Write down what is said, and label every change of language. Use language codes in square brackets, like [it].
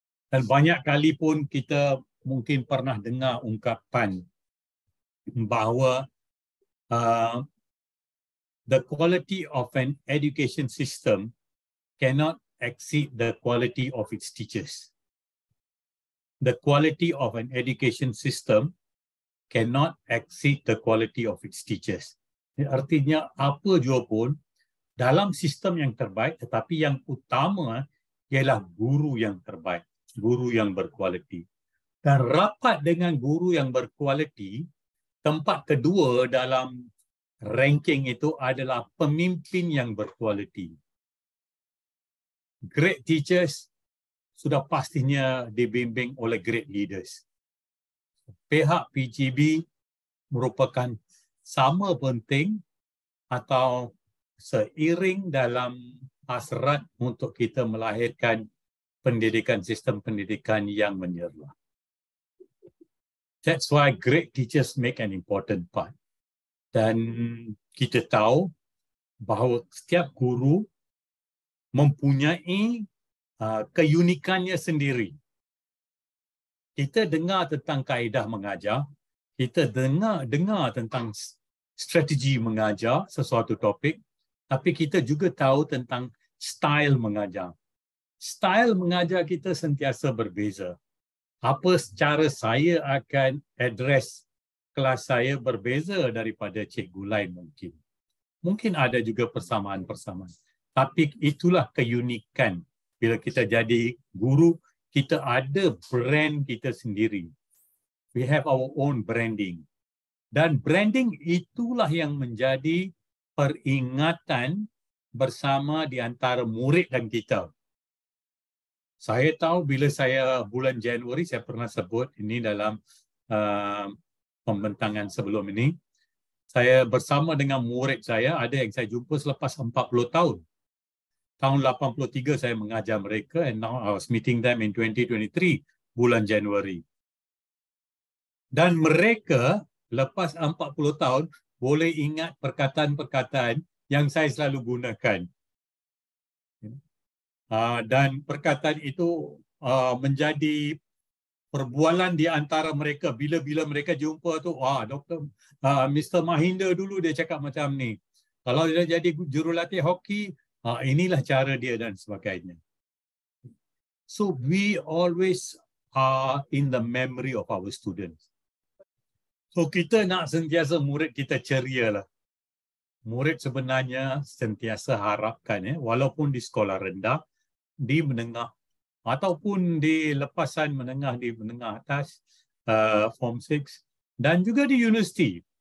[ms] Dan banyak kali pun kita mungkin pernah dengar ungkapan bahawa [en] the quality of an education system cannot exceed the quality of its teachers. The quality of an education system cannot exceed the quality of its teachers. [ms] Artinya apa jua pun, dalam sistem yang terbaik, tetapi yang utama ialah guru yang terbaik, guru yang berkualiti. Dan rapat dengan guru yang berkualiti, tempat kedua dalam ranking itu adalah pemimpin yang berkualiti. [en] Great teachers [ms] sudah pastinya dibimbing oleh [en] great leaders. [ms] Pihak PGB merupakan sama penting atau seiring dalam hasrat untuk kita melahirkan pendidikan, sistem pendidikan yang menyerlah. [en] That's why great teachers make an important part. [ms] Dan kita tahu bahawa setiap guru mempunyai keunikannya sendiri. Kita dengar tentang kaedah mengajar, kita dengar tentang strategi mengajar sesuatu topik, tapi kita juga tahu tentang style mengajar. Style mengajar kita sentiasa berbeza. Apa cara saya akan address kelas saya berbeza daripada cikgu lain mungkin. Mungkin ada juga persamaan-persamaan. Tapi itulah keunikan. Bila kita jadi guru, kita ada brand kita sendiri. [en] We have our own branding. [ms] Dan branding itulah yang menjadi peringatan bersama di antara murid dan kita. Saya tahu bila saya bulan Januari, saya pernah sebut ini dalam pembentangan sebelum ini. Saya bersama dengan murid saya, ada yang saya jumpa selepas 40 tahun. Tahun 83 saya mengajar mereka, [en] and now I was meeting them in 2023, [ms] bulan Januari. Dan mereka lepas 40 tahun boleh ingat perkataan-perkataan yang saya selalu gunakan. Dan perkataan itu menjadi perbualan di antara mereka. Bila-bila mereka jumpa tu, Dr. Mr. Mahinda dulu dia cakap macam ni. Kalau dia jadi jurulatih hoki, inilah cara dia dan sebagainya. [en] So we always are in the memory of our students. [ms] So kita nak sentiasa murid kita ceria lah. Murid sebenarnya sentiasa harapkan, walaupun di sekolah rendah, di menengah ataupun di lepasan menengah, di menengah atas, Form 6 dan juga di universiti.